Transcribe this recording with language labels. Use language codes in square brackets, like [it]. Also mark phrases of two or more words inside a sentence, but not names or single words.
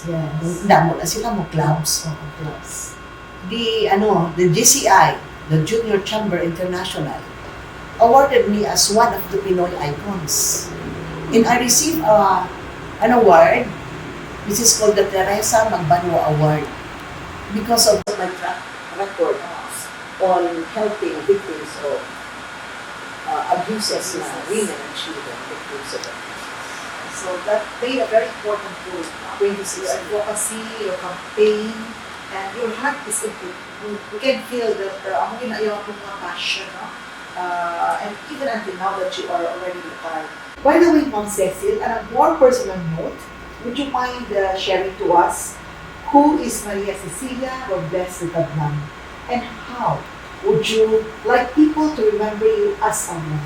[en] Yes. [hil] damo na sila mo clubs. [en] Yes. The GCI, the Junior Chamber International, awarded me as one of the Pinoy icons. And I received an award, which is called the Teresa Magbanwa Award, because of my track record on helping victims of abuses na women and children victims of it. So that played a very important role when you see your advocacy, your campaign, and your heart is into it. You can feel that [hil] amo ginaayaw akong mga passion, no? [en] And even until now that you are already retired. By the way, Ma'am Cecil, on a more personal note, would you mind sharing to us who is Maria Cecilia Robles DILG, and how would you like people to remember you as a woman?